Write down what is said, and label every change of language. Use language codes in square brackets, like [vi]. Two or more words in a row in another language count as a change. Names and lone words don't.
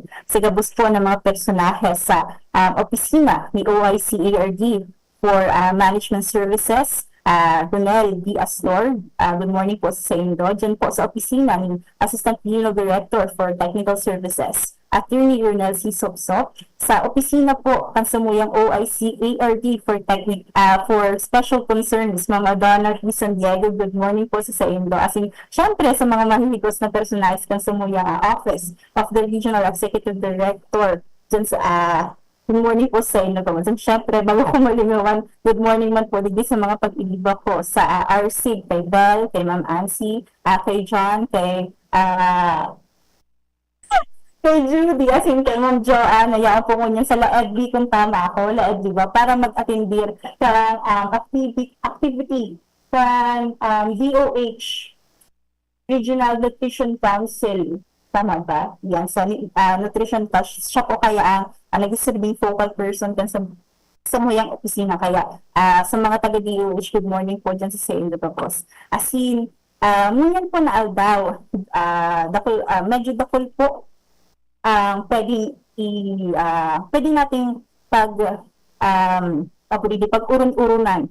[bik] Sa gabos po ng mga personahe sa opisina ni [en] OIC-ARD for Management Services, [bik] Ronel D. Astor. [en] Good morning [bik] po sa inyo. Diyan po sa opisina ni [en] Assistant Regional Director for Technical Services, [bik] Attorney Ronel C. Sopsop. Sa opisina po kansamuyang [en] OIC-ARD for Special Concerns, [bik] Ma'am Adana P. San Diego. [en] Good morning [bik] po sa inyo. As in, syempre sa mga mahihigos na personalis kansamuyang Office of the Regional Executive Director dyan sa [en] good morning [bik] po sa inyo. Siyempre, bago ko malingawan, [en] good morning [bik] man po digdi sa mga pag-ibiba ko sa RC, kay Belle, kay Ma'am Ansi, kay John, kay Judy, as in kay Ma'am Joanne, nayaan po ko niya sa LAEDB kung tama ako, LAEDB ba, para mag-attendir sa activity from DOH, Regional Nutrition Council. Tama ba? Yan, sa [en] nutrition touch, [bik] siya po kaya ang nag-serving [en] focal person [bik] kan sa muyang opisina. Kaya sa mga taga-DOH, [en] good morning [bik] po dyan sa inyo pa po. As in, ngunyan po na aldaw, medyo dakol po pwede nating pag-urun-urunan.